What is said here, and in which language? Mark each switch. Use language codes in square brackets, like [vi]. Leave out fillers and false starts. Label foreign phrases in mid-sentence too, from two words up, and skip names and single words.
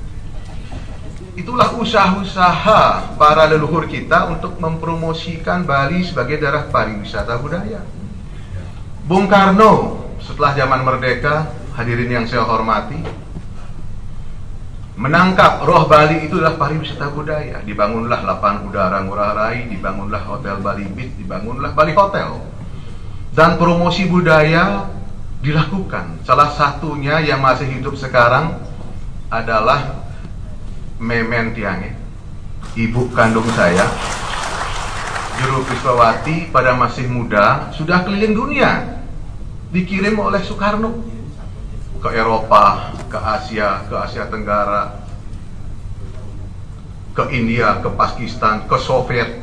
[id] Itulah usaha-usaha para leluhur kita untuk mempromosikan Bali sebagai daerah pariwisata budaya. Bung Karno setelah zaman merdeka, hadirin yang saya hormati, menangkap roh Bali itu adalah pariwisata budaya. Dibangunlah lapangan udara Ngurah Rai, dibangunlah Hotel Bali Beach, dibangunlah Bali Hotel. Dan promosi budaya dilakukan. Salah satunya yang masih hidup sekarang adalah [ban] Memen Tiange, [id] ibu kandung saya, Juru Kriswawati, pada masih muda sudah keliling dunia, dikirim oleh Soekarno ke Eropa, ke Asia Tenggara, ke India, ke Pakistan, ke Soviet.